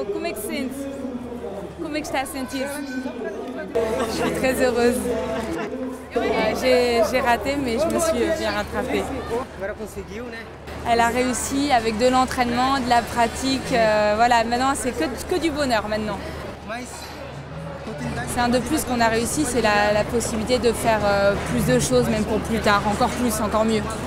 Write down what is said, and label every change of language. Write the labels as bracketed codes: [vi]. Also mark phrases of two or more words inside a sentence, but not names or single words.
[pt] Como é que se sente? Como é que está a sentir? [fr] Je suis très heureuse. J'ai raté, mais je me suis bien rattrapée. Elle a réussi avec de l'entraînement, de la pratique. Voilà, maintenant c'est que du bonheur maintenant. C'est un de plus qu'on a réussi, c'est la possibilité de faire plus de choses, même pour plus tard, encore plus, encore mieux.